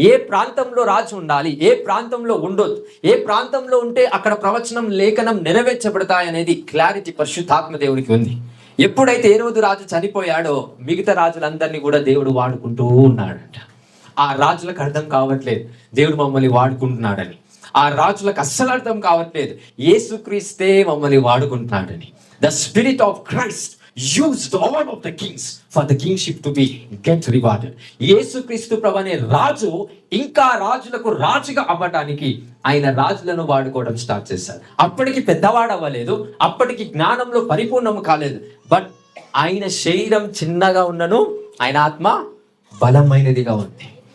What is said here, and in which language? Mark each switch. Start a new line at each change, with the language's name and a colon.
Telugu: ఏ ప్రాంతంలో రాజు ఉండాలి, ఏ ప్రాంతంలో ఉండొద్దు, ఏ ప్రాంతంలో ఉంటే అక్కడ ప్రవచనం, లేఖనం నెరవేర్చబడతాయనేది క్లారిటీ పరిశుద్ధాత్మ దేవుడికి ఉంది. ఎప్పుడైతే ఏ రోజు రాజు చనిపోయాడో మిగతా రాజులందరినీ కూడా దేవుడు వాడుకుంటూ ఉన్నాడంట. ఆ రాజులకు అర్థం కావట్లేదు దేవుడు మమ్మల్ని వాడుకుంటున్నాడని. ఆ రాజులకు అస్సలు అర్థం కావట్లేదు యేసుక్రీస్తే మమ్మల్ని వాడుకుంటున్నాడని.
English: The spirit of Christ used all of the kings for the kingship to be get rewarded.
Telugu: యేసుక్రీస్తు ప్రభు అనే రాజు ఇంకా రాజులకు రాజుగా అవ్వడానికి ఆయన రాజులను వాడుకోవడం స్టార్ట్ చేశారు. అప్పటికి పెద్దవాడు అవ్వలేదు, అప్పటికి జ్ఞానంలో పరిపూర్ణం కాలేదు. బట్ ఆయన శరీరం చిన్నగా ఉన్నను ఆయన ఆత్మ బలమైనదిగా ఉంది.